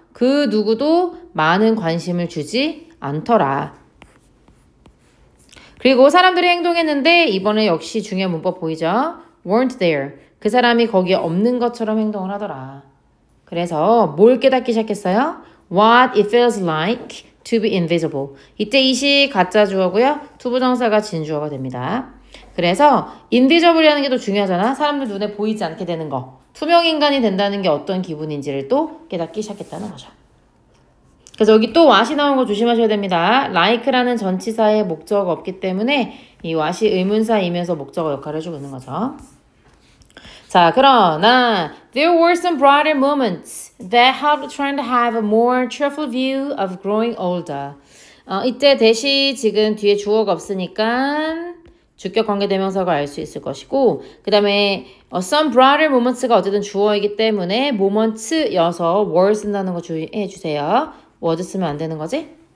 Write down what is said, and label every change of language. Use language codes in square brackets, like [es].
[ko] 그 누구도 많은 관심을 주지 않더라. 그리고 사람들이 행동했는데 이번에 역시 중요한 문법 보이죠? [en] weren't there. [ko] 그 사람이 거기에 없는 것처럼 행동을 하더라. 그래서 뭘 깨닫기 시작했어요? [en] What it feels like to be invisible. [ko] 이때 이시 가짜 주어고요. 투부정사가 진주어가 됩니다. 그래서 invisible이라는 게 더 중요하잖아. 사람들 눈에 보이지 않게 되는 거. 투명 인간이 된다는 게 어떤 기분인지를 또 깨닫기 시작했다는 거죠. 그래서 여기 또 what이 나온 거 조심하셔야 됩니다. like라는 전치사에 목적어가 없기 때문에 이 what이 의문사이면서 목적어 역할을 해주고 있는 거죠. 자, 그러나 [en] there were some brighter moments that helped Trent have a more cheerful view of growing older. [ko] 이때 대시 지금 뒤에 주어가 없으니까 주격 관계대명사가 알 수 있을 것이고 그 다음에 [en] some brighter moments [ko] 가 어쨌든 주어이기 때문에 moments여서 were 쓴다는 거 주의해 주세요. was 쓰면 안 되는 거지?